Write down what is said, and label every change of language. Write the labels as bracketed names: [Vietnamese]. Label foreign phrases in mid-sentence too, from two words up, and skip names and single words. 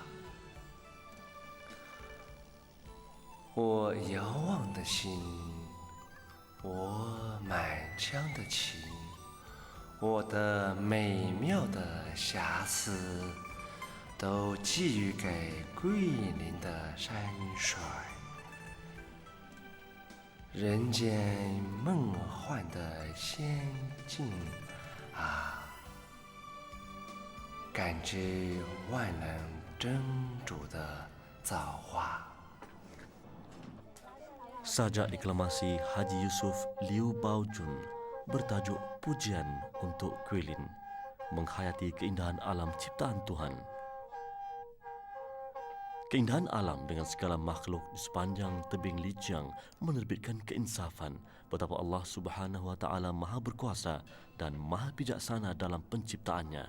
[Chinese] 我遥望的心，我满腔的情，我的美妙的遐思，都寄予给桂林的山水。人间梦幻的仙境啊，感知万能真主的造化。 [Malay] Sajak deklamasi Haji Yusuf Liu Baojun bertajuk Pujian untuk Guilin, menghayati keindahan alam ciptaan Tuhan. Keindahan alam dengan segala makhluk di sepanjang tebing Lijiang menerbitkan keinsafan betapa Allah [Arabic] سبحانه وتعالى [Malay] Maha Berkuasa dan Maha Bijaksana dalam penciptaannya.